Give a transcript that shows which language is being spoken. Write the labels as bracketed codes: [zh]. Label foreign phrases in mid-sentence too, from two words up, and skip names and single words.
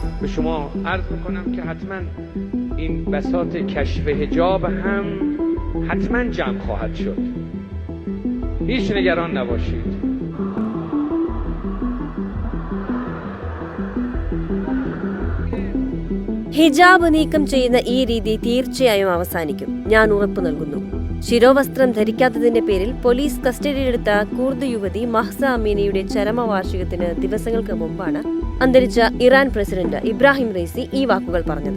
[fa] به شما عرض میکنم که حتما این بساط کشف حجاب هم حتما جمع خواهد شد. هیچ نگران نباشید. [ml] ഹിജാബ് നീക്കം ചെയ്യുന്ന ഈ രീതി തീർച്ചയായും അവസാനിക്കും, ഞാൻ ഉറപ്പു നൽകുന്നു. ശിരോവസ്ത്രം ധരിക്കാത്തതിന്റെ പേരിൽ പോലീസ് കസ്റ്റഡിയിലെടുത്ത കൂർദ് യുവതി മഹ്സ അമീനിയുടെ ചരമവാർഷികത്തിന് ദിവസങ്ങൾക്ക് മുമ്പാണ് അന്തരിച്ച ഇറാൻ പ്രസിഡന്റ് ഇബ്രാഹിം റൈസി ഈ വാക്കുകൾ പറഞ്ഞത്.